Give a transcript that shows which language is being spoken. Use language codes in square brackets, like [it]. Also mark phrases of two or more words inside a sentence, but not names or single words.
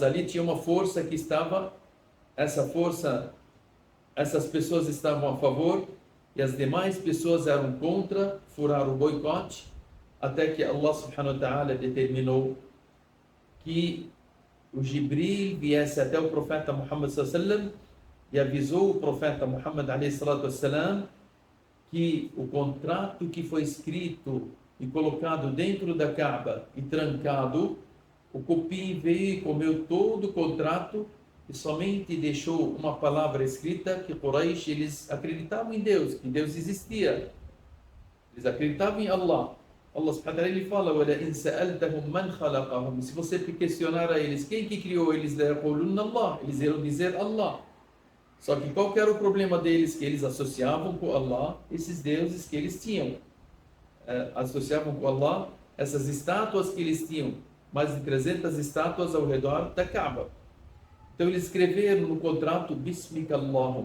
[pt] ali tinha uma força que estava, essa força, essas pessoas estavam a favor e as demais pessoas eram contra, furaram o boicote, até que [ar] الله سبحانه وتعالى [pt] determinou que o Jibril viesse até o profeta Muhammad [ar] صلى الله عليه وسلم [pt] e avisou o profeta Muhammad [ar] عليه الصلاة والسلام [pt] que o contrato que foi escrito e colocado dentro da Kaaba e trancado, o cupim veio e comeu todo o contrato e somente deixou uma palavra escrita que Quraysh, eles acreditavam em Deus, que Deus existia. Eles acreditavam em Allah. [ar] الله سبحانه وتعالى [pt] ele fala, [ar] وَلَئِنْ سَأَلْتَهُمْ مَنْ خَلَقَهُمْ. [pt] Se você questionar a eles, quem que criou eles? [ar] لَيَقُولُنَّ اللَّهُ. [pt] Eles irão dizer Allah. Só que qual que era o problema deles? Que eles associavam com Allah esses deuses que eles tinham. Associavam com Allah essas estátuas que eles tinham. Mais de 300 estátuas ao redor da Kaaba. Então eles escreveram no contrato, [ar] باسمك اللهم.